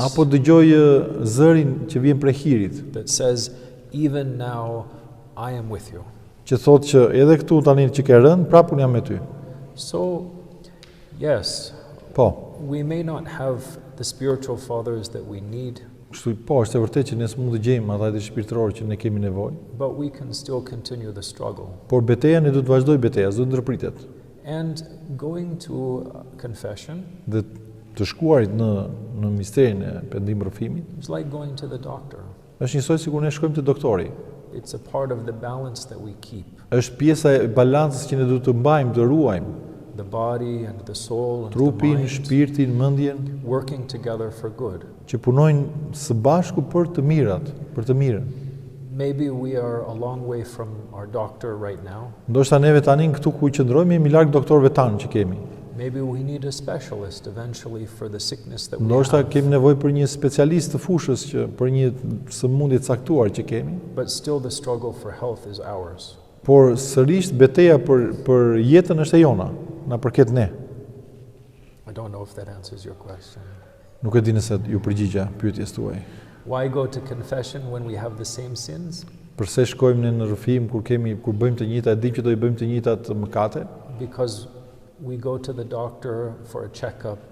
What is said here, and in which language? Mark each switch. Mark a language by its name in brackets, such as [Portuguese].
[Albanian] Apo dëgjoj zërin që vjen prej hirit, [English] that says even now I am with you. [Albanian] që thotë që edhe këtu tani që ke rënë, prapë unë jam me ty. [English] So, yes, [Albanian] Po, [English] we may not have the spiritual fathers that we need, [Albanian] kështu po, është e vërtetë që ne s'mund të gjejmë ata shpirtëror që ne kemi nevojë, [English] but we can still continue the struggle. [Albanian] por beteja ne duhet të vazhdoj beteja, s'do të ndërpritet. [English] And going to confession [Albanian] Dhe të shkuarit në misterin e pendim rrëfimit, [English] is like going to the doctor. [Albanian] është njësoj sikur ne shkojmë te doktori. [English] It's a part of the balance that we keep. [Albanian] Është pjesa e balancës që ne duhet të mbajmë, të ruajmë, [English] The body and the soul and the [Albanian] trupin, [English] mind [Albanian] shpirtin, mendjen, [English] working together for good. [Albanian] që punojnë së bashku për të mirat, për të mirën. [English] Maybe we are a long way from our doctor right now. [Albanian] Ndoshta neve tani këtu ku qëndrojmë jemi larg doktorëve tanë që kemi. [English] Maybe we need a specialist eventually for the sickness that we [Albanian] Ndoshta [English] have. [Albanian] kemi nevojë për një specialist të fushës që për një sëmundje të caktuar që kemi. [English] But still the struggle for health is ours. [Albanian] Por sërish beteja për jetën është e jona, na përket ne. [English] I don't know if that answers your question. [Albanian] Nuk e di nëse ju përgjigja pyetjes tuaj. [English] Why go to confession when we have the same sins? [Albanian] Përse shkojmë ne në rrëfim kur bëjmë të njëjta, e dim që do i bëjmë të njëjtat mëkate? [English] Because we go to the doctor for a checkup.